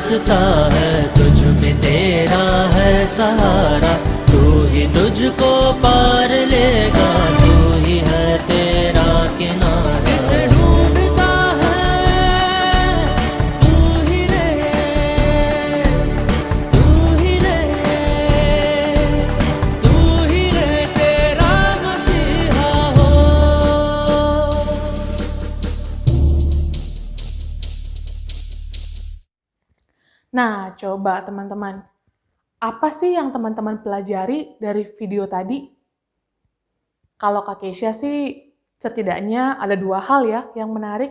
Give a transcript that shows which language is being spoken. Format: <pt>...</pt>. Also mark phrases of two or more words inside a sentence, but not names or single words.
<hi>रास्ता है, तुझ में तेरा है सहारा, तू ही तुझको पार लेगा, तू ही है तेरा किनारा। जिसे ढूंढता है तू ही रे, तू ही रे, तू ही रे तेरा मसीहा हो।</hi> <id>Nah, coba teman-teman, apa sih yang teman-teman pelajari dari video tadi? Kalau Kak Keisha sih, setidaknya ada 2 hal ya yang menarik.</id>